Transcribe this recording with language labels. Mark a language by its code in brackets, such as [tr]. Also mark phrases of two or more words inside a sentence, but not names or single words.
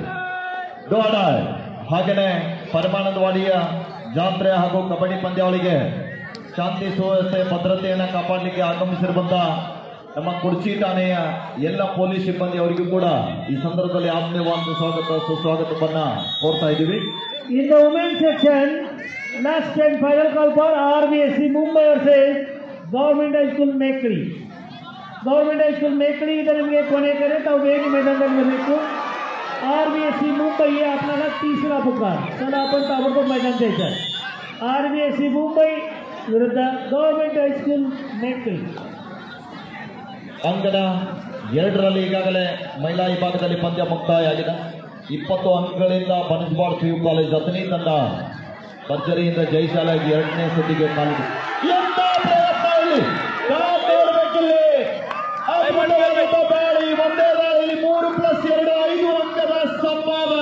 [kn] ಹಾಗೆಯೇ ಪರಮಾನಂದವಾಡಿಯ ಜಾತ್ರೆ ಹಾಗೂ ಕಬಡ್ಡಿ ಪಂದ್ಯಾವಳಿಗೆ ಶಾಂತಿ ಸುವ್ಯವಸ್ಥೆ ಭದ್ರತೆಯನ್ನು ಕಾಪಾಡಲಿಕ್ಕೆ ಆಗಮಿಸಿರುವಂತಹ ನಮ್ಮ ಕುರ್ಚಿ ಠಾಣೆಯ ಎಲ್ಲ ಪೊಲೀಸ್ ಸಿಬ್ಬಂದಿ ಅವರಿಗೂ ಕೂಡ ಈ ಸಂದರ್ಭದಲ್ಲಿ ಆತ್ಮೀಯವಾದ ಸ್ವಾಗತ ಸುಸ್ವಾಗತವನ್ನ ಕೋರ್ತಾ ಇದ್ದೀವಿ. [en] In the women's section, last and final call for RVSC Mumbai versus Government High School Mekri. [kn] Government High School Mekri इधर निಮಗೆ ಕೊನೆ ಕರೆ ತಾವು ಬೇಗ मैदानात बरಬೇಕು. [mr] RVSC Mumbai ये आपल्याला तिसरा पुकार. चला आपण ताबडतोब मैदान द्यायचं. RVSC Mumbai विरुद्ध Government High School Mekri. [kn] ಅಂಕಣ 2ರಲ್ಲಿ ಈಗಾಗಲೇ ಮಹಿಳಾ ವಿಭಾಗದಲ್ಲಿ ಪಂದ್ಯ ಮುಕ್ತಾಯ ಆಗಿದೆ. 20 ಅಂಕಗಳಿಂದ ಬನಸ್ವಾಡ PU ಕಾಲೇಜ್ ಅತನಿ ತಂಡ ಭರ್ಜರಿಯಿಂದ ಜಯಶಾಲಾಗಿ 2ನೇ ಸುತ್ತಿಗೆ ಕಾಲಿದೆ. ಒಂದೇ ದಾಳಿಯಲ್ಲಿ 3+2 5 ಅಂಕದ ಸಂಭಾವನೆ.